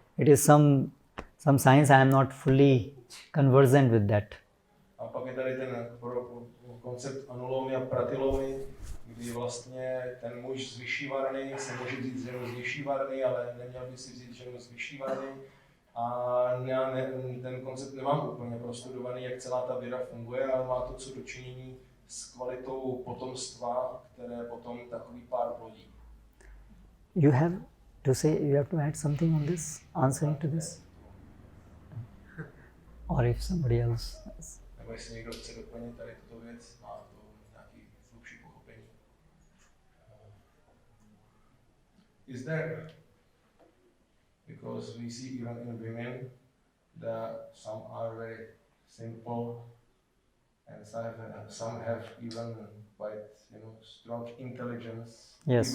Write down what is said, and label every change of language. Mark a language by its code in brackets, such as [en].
[en] It is some science, I am not fully conversant with that. [cs] A pak je tady ten koncept anulomy a pratilomy, kdy vlastně ten muž z vyšší varny se může vzít ženu z nižší varny, ale neměl by si vzít ženu z vyšší varny. A já ten koncept nemám úplně prostudovaný, jak celá ta věda funguje, ale má to co dočinění s kvalitou potomstva, které potom takový pár plodí. [en] You have to add something on this, answering to this? Or if somebody else has. [cs] Nebo jestli někdo chce doplnit tady tuto věc, má to nějaký hlubší pochopení. [en] Is there, because we see even in women that some are very simple and some have even quite strong intelligence, Yes.